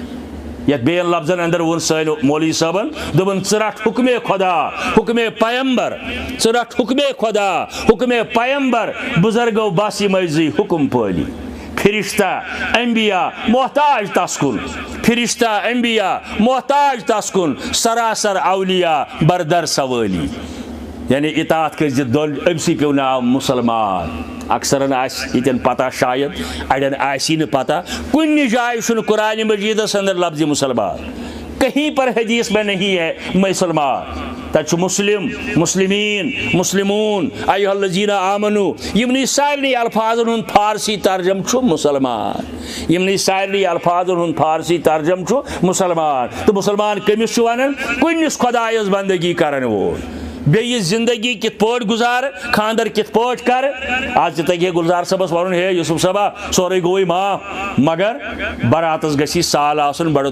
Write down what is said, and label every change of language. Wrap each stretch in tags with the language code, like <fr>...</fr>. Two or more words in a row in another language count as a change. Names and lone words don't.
<ks>یتھ بیٚین لفظن اندر ووٚن سٲنۍ مولوی صٲبن دوٚپُن ژٕ رٹ</ks> <fa>حُکمے خدا حُکمے پیمبر</fa> <ks>ژٕ رٹ</ks> <fa>حُکمے خدا حُکمے پیمبر</fa> <ks>بُزرگو بس یِمے زٕے حُکم پٲلی فرشتہ انبیاء محتاج تس کُن فرشتہ انبیاء محتاج تس کُن</ks> <fa>سراسر اولیاء بردر سوٲلی</fa> <ks>یعنی اطاعت کٔرۍ زِ دۄن أمسٕے پیوٚو ناو مُسلمان اکثرن آسہِ ییٚتٮ۪ن پتہ شاید اڑٮ۪ن آسی نہٕ پتہ کُنہِ جایہِ چھُنہٕ قرآنِ مجیدس اندر لفظِ مسلمان</ks> <ur>کہیں پر حدیث میں نہیں ہے مسلمان</ur> <ks>تتہِ چھُ مسلم مسلمین مسلمون</ks> <ar>ایھا الذین آمنو</ar> <ks>یمنٕے سارنٕے الفاظن ہُنٛد فارسی ترجم چھُ مسلمان یمنٕے سارنٕے الفاظن ہُنٛد فارسی ترجم چھُ مسلمان تہٕ مسلمان کٔمِس چھُ ونان کُنِس خۄدایس بندگی کرن وول بیٚیہِ زندگی کِتھ پٲٹھۍ گُزار خاندر کِتھ پٲٹھۍ کر آز تہِ تگہِ ہے گلزار صٲبس ونُن ہے یوسف صٲبا سورُے گوٚوٕے معاف مگر براتس گژھِ سال آسُن بڑٕ</ks>